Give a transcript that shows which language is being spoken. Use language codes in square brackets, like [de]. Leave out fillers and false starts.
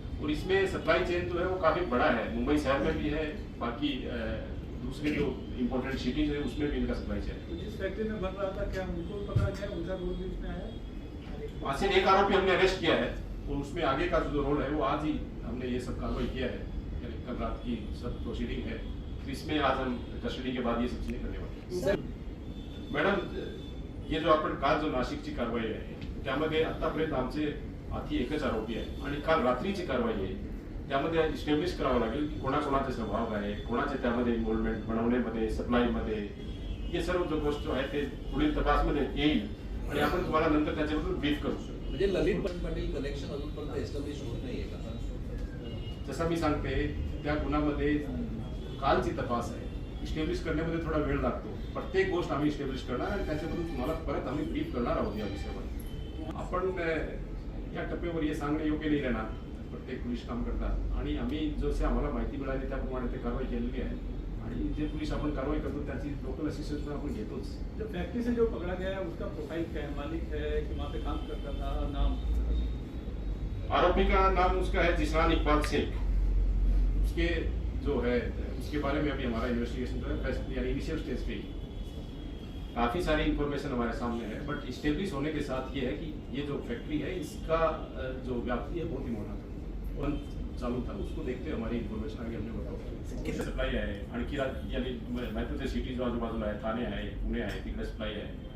[hi] और इसमें supply chain जो है वो काफी बड़ा है, मुंबई शहर में भी है, बाकी दूसरे जो इम्पोर्टेंट सिटीज है उसमें भी इनका सप्लाई चेन है। तो जिस फैक्ट्री में बन रहा था, क्या उनको पकड़ा गया, उनका रोल भी इसमें आया? वहाँ से एक आरोपी हमने अरेस्ट किया है और उसमें आगे का जो रोल है वो आज ही हमने ये सब कार्रवाई किया है। यानी कल रात की सब प्रोसीडिंग है, तो इसमें आज हम कस्टडी के बाद ये सब चीजें करने वाले हैं। [mr] मॅडम, ये जो आपण काल जो नाशिकची कारवाई आहे त्यामध्ये आतापर्यंत आमचे आधी एकच आरोपी आहे आणि काल रात्रीची कारवाई आहे, त्यामध्ये इस्टॅब्लिश करावं लागेल की कोणाकोणाचे स्वभाव आहे, कोणाचे त्यामध्ये इन्व्हॉल्वमेंट बनवण्यामध्ये, सप्लायमध्ये, हे सर्व जो गोष्ट जो आहे ते पुढील तपासमध्ये येईल आणि आपण तुम्हाला नंतर त्याच्याबद्दल ब्रीफ करू शकतो। म्हणजे ललित पाटील कनेक्शन अजूनपर्यंत एस्टॅब्लिश होत नाहीये का? जसं मी सांगते, त्या गुन्ह्यामध्ये कालची तपास आहे, इस्टॅब्लिश करण्यामध्ये थोडा वेळ लागतो। प्रत्येक गोष्ट आम्ही इस्टॅब्लिश करणार आणि त्याच्याबद्दल तुम्हाला परत आम्ही ब्रीफ करणार आहोत या विषयावर। आपण या टप्प्यावर हे सांगणे योग्य नाही राहणार, प्रत्येक पोलीस काम करतात आणि आम्ही जसे आम्हाला माहिती मिळाली त्याप्रमाणे ते कारवाई केलेली आहे आणि जे पोलीस आपण कारवाई करतो त्याची लोकल असिस्टन्स आपण घेतोच। [hi] जो फैक्ट्री से जो पकड़ा गया है उसका प्रोफाइल क्या है, मालिक है कि वहाँ पे काम करता था, नाम? आरोपी का नाम उसका है जिसान इकबाल शेख। उसके जो है उसके बारे में अभी हमारा इन्वेस्टिगेशन जो है यानी इनिशियल स्टेज पे ही काफी सारी इंफॉर्मेशन हमारे सामने है। बट इस्टेब्लिश होने के साथ ये है कि ये जो फैक्ट्री है इसका जो व्याप्ति है बहुत ही मोटा था, वन चालू था, उसको देखते हमारी इन्फॉर्मेशन आगे हमने बताओ [mr] सप्लाई आहे आणखी यानी महत्वाचे सिटीज आजूबाजूला आहे, ठाणे आहे, पुणे आहे, तिकडे सप्लाई आहे।